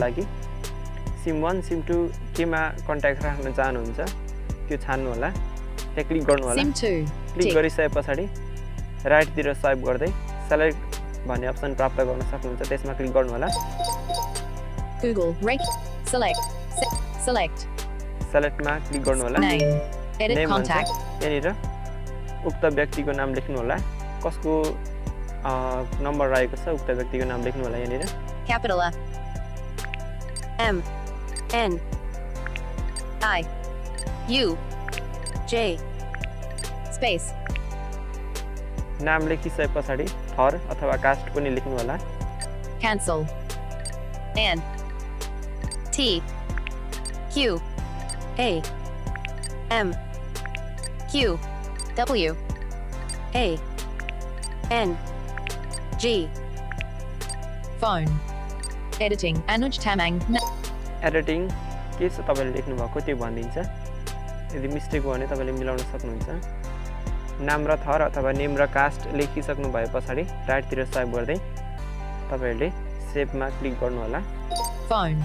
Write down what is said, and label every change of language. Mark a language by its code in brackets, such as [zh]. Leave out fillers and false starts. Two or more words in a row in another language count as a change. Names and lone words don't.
[ne] लागि सिम 1 सिम 2 केमा कन्ट्याक्ट राख्न चाहनुहुन्छ त्यो छान्नु होला, त्यहाँ क्लिक गर्नु होला। SIM 2. क्लिक Tick. गरिसके पछाडि राइटतिर स्वाइप गर्दै सेलेक्ट भन्ने अप्सन प्राप्त गर्न सक्नुहुन्छ, त्यसमा क्लिक गर्नु होला। [en] Google. Select. [ne] Select. सेलेक्टमा क्लिक गर्नु होला। [en] Name. Edit [ne] नेम भन्छ, contact. यहाँनिर उक्त व्यक्तिको नाम लेख्नु होला, कसको नम्बर रहेको छ उक्त व्यक्तिको नाम लेख्नु होला। यहाँनिर [en] Capital A. M. N. I. U. J. Space. [ne] नाम लेखिसके पछाडि थर अथवा कास्ट पनि लेख्नु होला। [en] Cancel. N. T. Q. A. M. Q. W. A. N. G. Phone. Editing. Anuj Tamang. [ne] एडिटिङ के छ तपाईले लेख्नु भएको त्यो भनिदिन्छ। यदि मिस्टेक भयो भने तपाईले मिलाउन सक्नुहुन्छ। नाम र थर अथवा नेम र कास्ट लेखिसक्नु भए पछाडि राइटतिर स्वाइप गर्दै तपाईहरुले सेभमा क्लिक गर्नु होला। Phone.